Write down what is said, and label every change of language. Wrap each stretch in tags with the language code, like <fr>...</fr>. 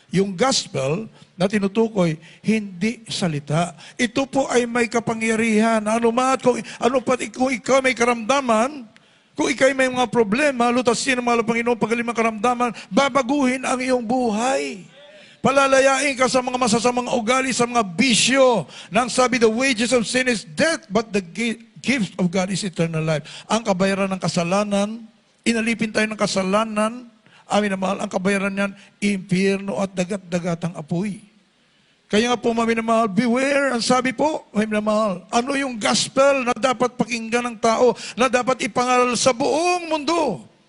<tl>Yung gospel na tinutukoy, hindi salita. Ito po ay may kapangyarihan. Kung ikaw may karamdaman, kung ikaw may mga problema, lutasin ang mga Panginoon pagaling mga karamdaman, babaguhin ang iyong buhay. Palalayain ka sa mga masasamang ugali, sa mga bisyo. Nang sabi,</tl> <en>the wages of sin is death, but the gift of God is eternal life.</en> <tl>Ang kabayaran ng kasalanan, inalipin tayo ng kasalanan, amin na mahal, ang kabayaran niyan, impyerno at dagat-dagatang apoy. Kaya nga po, mami na mahal, beware, ang sabi po, mami na mahal, ano yung gospel na dapat pakinggan ng tao, na dapat ipangaral sa buong mundo?</tl>